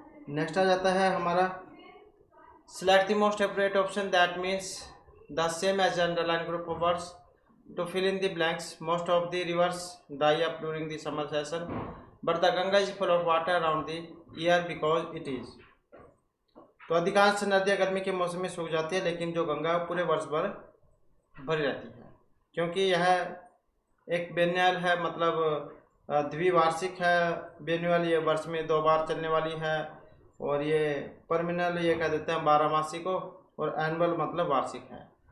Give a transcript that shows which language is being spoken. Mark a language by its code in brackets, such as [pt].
[en] next [hi] आ जाता है हमारा [en] Select the most appropriate option that means the same as underline group of words. to fill in the blanks. Most of the rivers dry up during the summer season, but the Ganga is full of water around the year because it is. [hi] तो अधिकांश नदियाँ गर्मी के मौसम में सूख जाती है, लेकिन जो गंगा पूरे वर्ष भर भरी रहती है, क्योंकि यह एक बेनियल है, मतलब द्विवार्षिक है। बेनियल ये वर्ष में 2 बार चलने वाली है, और ये परमिनल ये कह देते हैं 12मासी को, और एनुअल मतलब वार्षिक है।